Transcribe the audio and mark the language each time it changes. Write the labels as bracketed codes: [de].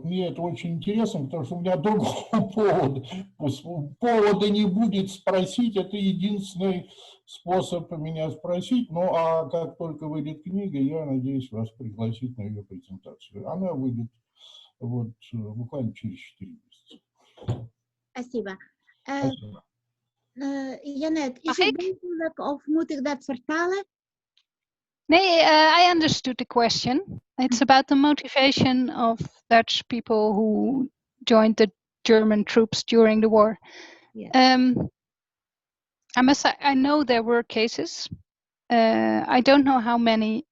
[ru] Мне это очень интересно, потому что у меня другого повода не будет спросить. Это единственный способ меня спросить. Ну, а как только выйдет книга, я надеюсь вас пригласить на ее презентацию. Она выйдет буквально через 4 месяца. Спасибо. Спасибо. [nl] Janet, is het mogelijk of moet ik dat vertalen? [en] Nee, I understood the question. It's about the motivation of Dutch people who joined the German troops during the war. Yeah. I know there were cases. I don't know how many.